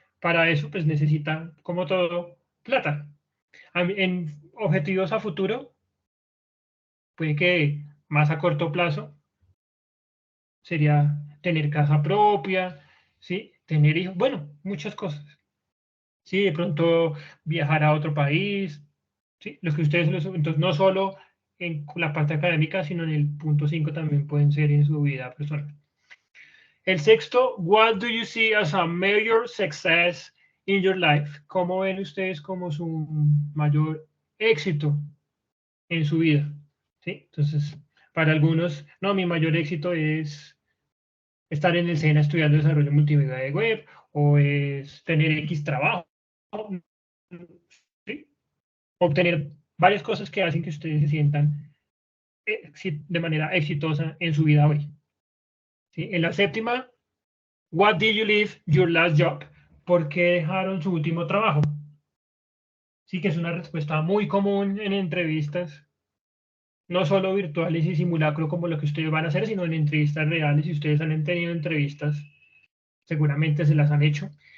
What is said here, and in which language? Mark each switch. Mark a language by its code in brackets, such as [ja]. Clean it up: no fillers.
[es] Para eso, pues necesita, como todo, plata. En objetivos a futuro, puede que más a corto plazo sería tener casa propia, ¿sí? Tener hijos, bueno, muchas cosas. Sí, de pronto viajar a otro país, ¿sí? Los que ustedes, entonces no solo en la parte académica, sino en el punto 5 también pueden ser en su vida personal. El sexto, [en] what do you see as a major success in your life? [es] ¿Cómo ven ustedes como su mayor éxito en su vida? ¿Sí? Entonces, para algunos, no, mi mayor éxito es estar en el SENA estudiando desarrollo multimedia de web o es tener X trabajo, ¿sí? Obtener varias cosas que hacen que ustedes se sientan de manera exitosa en su vida hoy. ¿Sí? En la séptima, [en] what did you leave your last job? [es] ¿Por qué dejaron su último trabajo? Sí, que es una respuesta muy común en entrevistas, no solo virtuales y simulacro como lo que ustedes van a hacer, sino en entrevistas reales. Si ustedes han tenido entrevistas, seguramente se las han hecho.